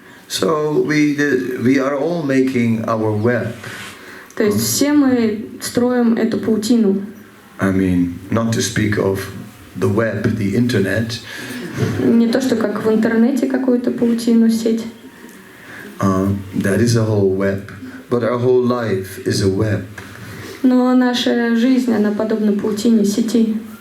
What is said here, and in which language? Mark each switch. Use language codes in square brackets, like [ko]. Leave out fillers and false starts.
[en] So we are all making our web. [ru] То есть все мы строим эту паутину. [en] I mean, not to speak of the web, the internet. [ru] Не то, что как в интернете какую-то паутину, сеть. [en] That is a whole web. But our whole life is a web. [ru] Но наша жизнь, она подобна паутине, сети.